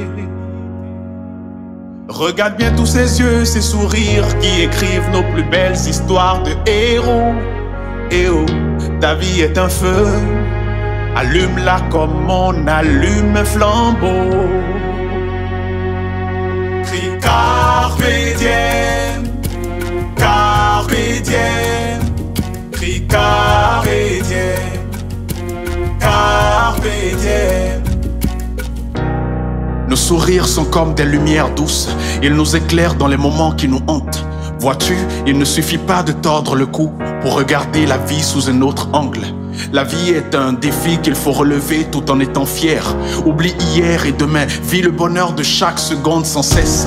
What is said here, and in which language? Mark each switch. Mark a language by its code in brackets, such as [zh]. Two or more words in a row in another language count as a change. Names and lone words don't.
[fr] Regarde bien tous ces yeux, ces sourires qui écrivent nos plus belles histoires de héros. Et oh, ta vie est un feu, allume-la comme on allume un flambeau. [la] Crie carpe diem, carpe diem. Crie carpe diem, carpe diem. [fr] Nos sourires sont comme des lumières douces. Ils nous éclairent dans les moments qui nous hantent. Vois-tu, il ne suffit pas de tordre le cou pour regarder la vie sous un autre angle. La vie est un défi qu'il faut relever tout en étant fier. Oublie hier et demain, vis le bonheur de chaque seconde sans cesse.